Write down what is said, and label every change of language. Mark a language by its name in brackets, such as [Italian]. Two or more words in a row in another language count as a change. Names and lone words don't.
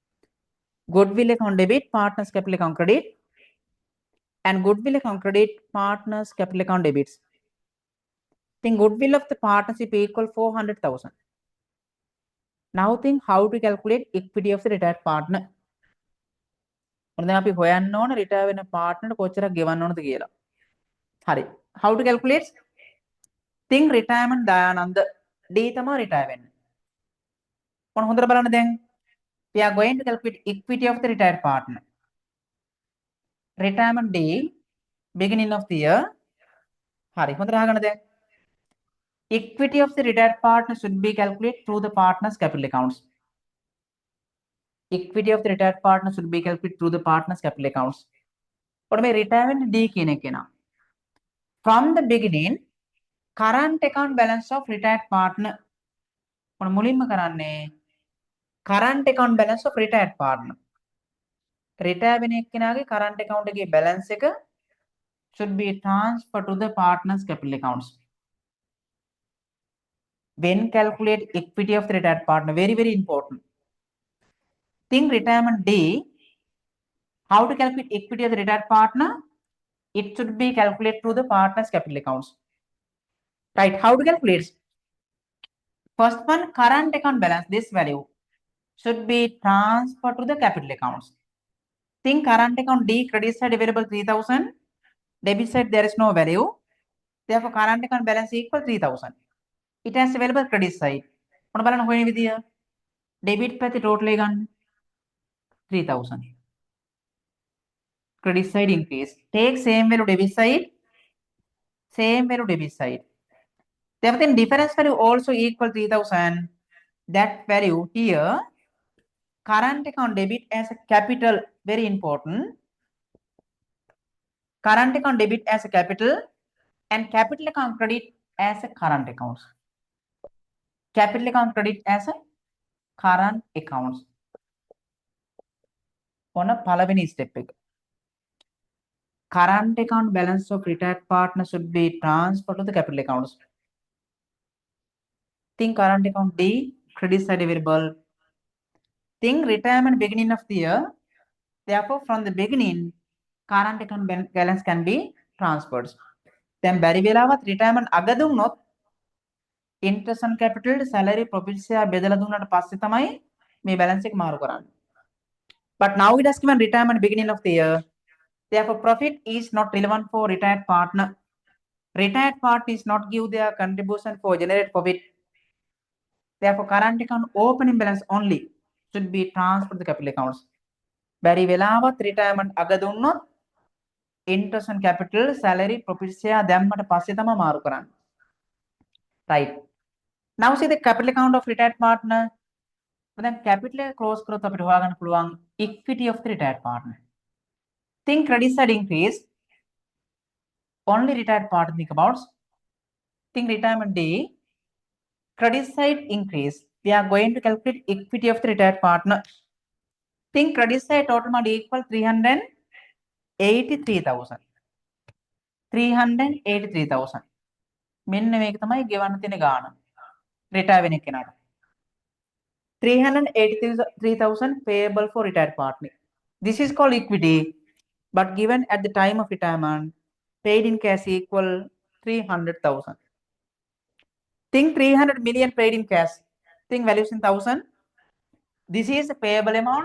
[English] Goodwill account debit, partners capital account credit. and goodwill account credit, partners capital account debits. Think goodwill of the partnership equal 400,000. Now think how to calculate equity of the retired partner. [Sinhala] මොකද අපි හොයන්න ඕන රිටයර් වෙන පාර්ට්නර්ට කොච්චරක් ගෙවන්න ඕනද කියලා. හරි. [English] How to calculate? Think retirement [Sinhala] දයානන්ද D තමයි retire වෙන්නේ. මොන හොඳට බලන්න දැන්. [English] We are going to calculate equity of the retired partner. Retirement D beginning of the year. [Sinhala] හරි. හොඳට අහගන්න දැන්. [English] Equity of the retired partner should be calculated through the partner's capital accounts. Equity of the retired partner should be calculated through the partner's capital accounts. What may retirement D [Sinhala] කියන එක නා. [English] From the beginning, current account balance of retired partner. [Sinhala] මොන මුලින්ම කරන්නේ [English] current account balance of retired partner. [Sinhala] retire වෙන එක්කෙනාගේ current account එකේ balance එක [English] should be transferred to the partner's capital accounts. When calculate equity of the retired partner, very very important. Think retirement D. How to calculate equity of the retired partner? It should be calculated through the partner's capital accounts. Right? How to calculate? First one, current account balance. This value should be transferred to the capital accounts. Think current account D, credit side available 3,000, debit side there is no value. Therefore, current account balance equal 3,000. It has available credit side. [Sinhala] මොන බලන්න හොයන විදිය? debit පැත්තේ total එක ගන්න 3,000. [English] Credit side increase. Take same value debit side, same value debit side. Therefore, then difference value also equal 3,000. That value here, current account debit as a capital, very important. Current account debit as a capital and capital account credit as a current accounts. Capital account credit as a current accounts. On a [Sinhala] පළවෙනි step එක. [English] Current account balance of retired partner should be transferred to the capital accounts. Think current account D, credit side available. Think retirement beginning of the year. Therefore, from the beginning, current account balance can be transferred. [Sinhala] Then බැරි වෙලාවත් retirement අග දුන්නොත් [English] interest on capital, [Sinhala] salary, [English] profit share [Sinhala] බෙදලා දුන්නාට පස්සේ තමයි මේ balance එක මාරු කරන්නේ. [English] But now it has given retirement beginning of the year. Therefore, profit is not relevant for retired partner. Retired partner is not give their contribution for generate profit. Therefore, current account opening balance only should be transferred to the capital accounts. [Sinhala] බැරි වෙලාවත් retirement අග දුන්නොත් [English] interest on capital, [Sinhala] salary, [English] profit share [Sinhala] දැම්මට පස්සේ තමයි මාරු කරන්නේ. [English] Right. Now see the capital account of retired partner. [Sinhala] දැන් capital එක close කරොත් අපිට හොයාගන්න පුළුවන් [English] equity of the retired partner. Think credit side increase. Only retired partner think about. Think retirement D. Credit side increase. We are going to calculate equity of the retired partner. Think credit side total amount equal 383,000. 383,000. [Sinhala] මෙන්න මේක තමයි ගෙවන්න තියෙන ගාණ. retire වෙන කෙනාට. [English] 383,000 payable for retired partner. This is called equity, but given at the time of retirement, paid in cash equal 300,000. Think 300 million paid in cash. Think values in thousand. This is the payable amounts.